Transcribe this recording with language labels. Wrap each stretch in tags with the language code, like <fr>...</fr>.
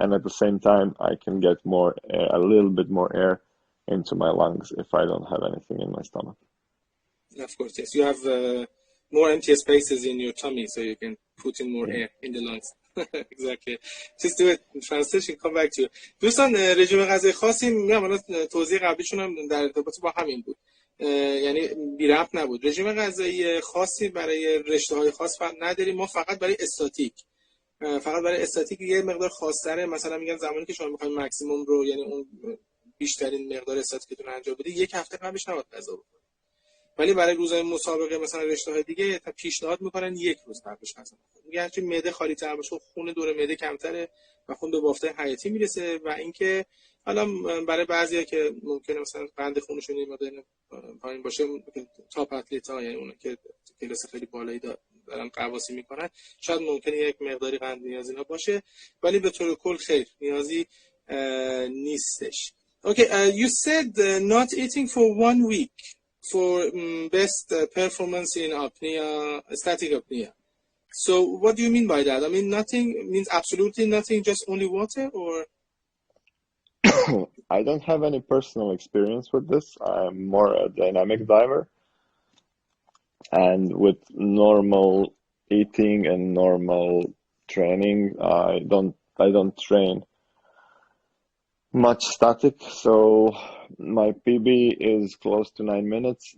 <en>and at the same time, I can get more air, a little bit more air into my lungs if I don't have anything in my stomach. Of course, yes. You have more empty spaces in your tummy, so you can put in more Yeah. air in the lungs. Exactly. Just do it in translation, come back to you.</en> <fa>دوستان رژیم غذایی خاصی میگم، الان توضیح قبلیشون هم در ارتباط با همین بود. یعنی بی ربط نبود. رژیم غذایی خاصی برای رشته‌های خاص نداریم، ما فقط برای استاتیک، فقط برای استاتیک یه مقدار خاص‌تره. مثلا میگن زمانی که شما می‌خواید مکسیمم رو، یعنی اون بیشترین مقدار استاتیکتون انجام بدید، یک هفته قبلش نباید غذا بخورید. ولی برای روزهای مسابقه مثلا رشته‌های دیگه پیشنهاد میکنن یک روز قبلش غذا بخورید. میگن چون معده خالی تر باشه، خون دور معده کمتره و خون به بافته حیاتی میرسه. و اینکه حالا برای بعضیا که ممکنه مثلا قند خونشون یه مقدار پایین باشه، تاپ اتلیت‌ها، یعنی اون که کلاس خیلی بالایی دارن قواسی میکنن، شاید ممکنه یک مقداری قند نیاز اینا باشه، ولی به طور کل خیر نیازی نیستش.</fa> <en>Okay, you said not eating for 1 week for best performance in apnea, static apnea. So what do you mean by that? I mean, nothing means absolutely nothing, just only water, or? I don't have any personal experience with this. I'm more a dynamic diver, and with normal eating and normal training, I don't train much static, so my PB is close to 9 minutes.</en>